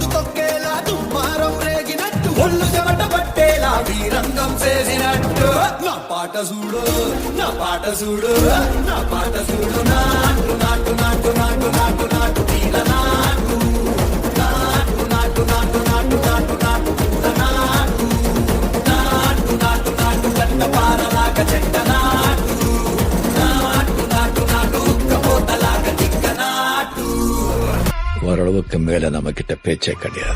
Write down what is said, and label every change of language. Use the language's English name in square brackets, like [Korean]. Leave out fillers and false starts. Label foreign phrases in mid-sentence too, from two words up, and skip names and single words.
[Telugu] తొక్కేలా దుమ్మారం రేగినట్టు ఒళ్ళు చెమట పట్టేలా వీరంగం చేసినట్టు నా పాట చూడు నా పాట చూడు నా పాట చూడు నాటు నాటు నాటు నాటు నాటు నాటు తీల నాటు నాటు నాటు నాటు నాటు నాటు నాటు పూల నాటు నాటు నాటు నాటు గంట పారలాగా చెట్ట నాటు [Tamil] நாட்டு நாட்டு நாட்டு கபோத்தலாக திக்க நாட்டு. ஓரளவுக்கு மேல நம்ம கிட்ட பேச்சே கிடையாது.